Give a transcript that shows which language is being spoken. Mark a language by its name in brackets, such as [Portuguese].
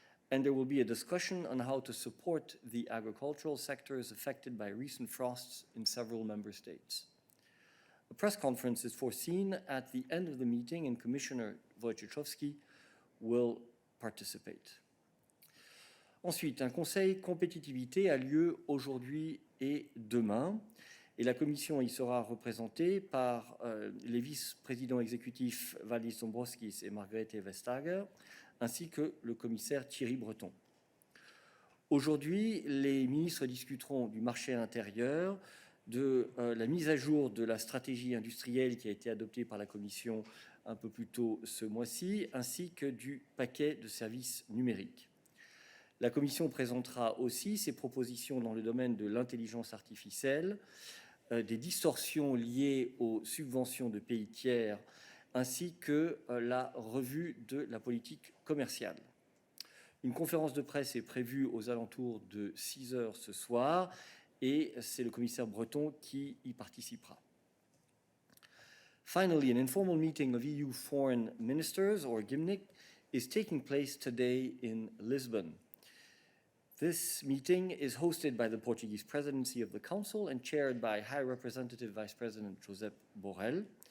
[English] And there will be a discussion on how to support the agricultural sectors affected by recent frosts in several member states. A press conference is foreseen at the end of the meeting and Commissioner Wojciechowski will participate. [French] Ensuite, un conseil compétitivité a lieu aujourd'hui et demain. Et la Commission y sera représentée par les vice-présidents exécutifs Valdis Dombrovskis et Margrethe Vestager, ainsi que le commissaire Thierry Breton. Aujourd'hui, les ministres discuteront du marché intérieur, de la mise à jour de la stratégie industrielle qui a été adoptée par la Commission un peu plus tôt ce mois-ci, ainsi que du paquet de services numériques. La Commission présentera aussi ses propositions dans le domaine de l'intelligence artificielle, des distorsions liées aux subventions de pays tiers, ainsi que la revue de la politique commerciale. Une conférence de presse est prévue aux alentours de 6 heures ce soir, et c'est le commissaire Breton qui y participera. [English] Finally, an informal meeting of EU foreign ministers, or GIMNIC, is taking place today in Lisbon. This meeting is hosted by the Portuguese presidency of the Council and chaired by High Representative Vice President Josep Borrell.